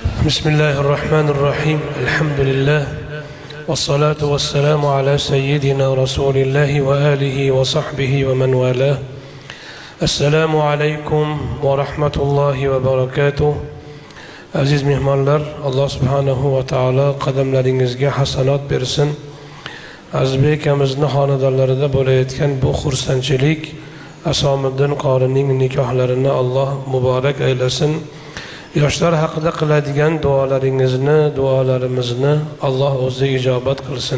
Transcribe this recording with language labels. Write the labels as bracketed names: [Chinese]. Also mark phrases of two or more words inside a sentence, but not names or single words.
[Arabic] بسم الله الرحمن الرحيم الحمد لله والصلاة والسلام على سيدنا رسول الله وآله وصحبه ومن والاه. السلام عليكم ورحمة الله وبركاته. [Uzbek] Aziz mehmonlar, Alloh [Arabic] سبحانه وتعالى [Uzbek] qadamlaringizga hasanat bersin. Azizbek akamizning xonadonlarida bo'layotgan bu xursandchilik Asomiddin qorining nikohlarini Alloh muborak aylasin. Yoshlar haqida qiladigan duolarimizni Alloh o'zi ijobat qilsin.